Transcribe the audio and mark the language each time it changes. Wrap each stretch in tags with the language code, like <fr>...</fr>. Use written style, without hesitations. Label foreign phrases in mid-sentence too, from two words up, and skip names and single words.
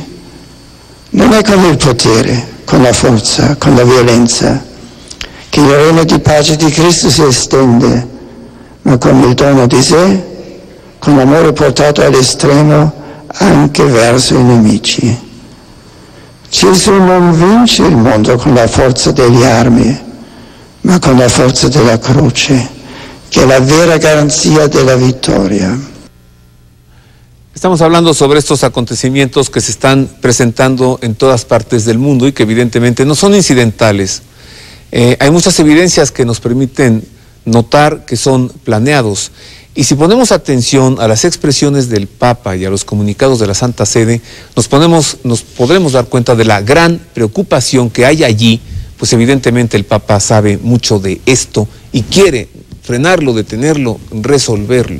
<it>Non è con il potere, con la forza, con la violenza, che il regno di pace di Cristo si estende, ma con il dono di sé, con l'amore portato all'estremo anche verso i nemici. Gesù non vince il mondo con la forza delle armi, ma con la forza della croce, che è la vera garanzia della vittoria.</it> <es>Estamos hablando sobre estos acontecimientos que se están presentando en todas partes del mundo y que evidentemente no son incidentales. Hay muchas evidencias que nos permiten notar que son planeados. Y si ponemos atención a las expresiones del Papa y a los comunicados de la Santa Sede, nos podremos dar cuenta de la gran preocupación que hay allí, pues evidentemente el Papa sabe mucho de esto y quiere frenarlo, detenerlo, resolverlo.</es>